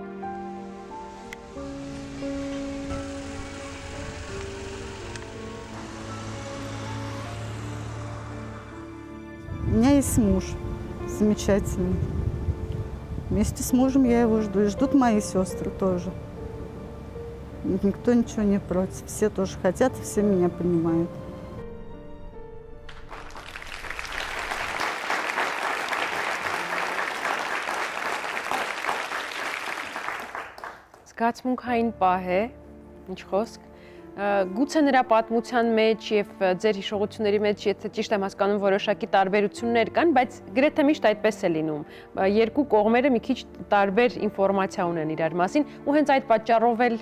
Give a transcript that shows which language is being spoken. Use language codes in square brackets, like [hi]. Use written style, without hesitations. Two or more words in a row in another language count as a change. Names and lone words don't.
[ru] У меня есть муж замечательный. Вместе с мужем я его жду. И ждут мои сестры тоже. Никто ничего не против. Все тоже хотят, и все меня понимают. [hy] Զգացմունքային պահ է, ինչ խոսք։ Գուցե նրա պատմության մեջ եւ ձեր հիշողությունների մեջ, եթե ճիշտ եմ հասկանում, որոշակի տարբերություններ կան, բայց գրեթե միշտ այդպես է լինում։ Երկու կողմերը մի քիչ տարբեր ինֆորմացիա ունեն իրար մասին, ու հենց այդ պատճառով էլ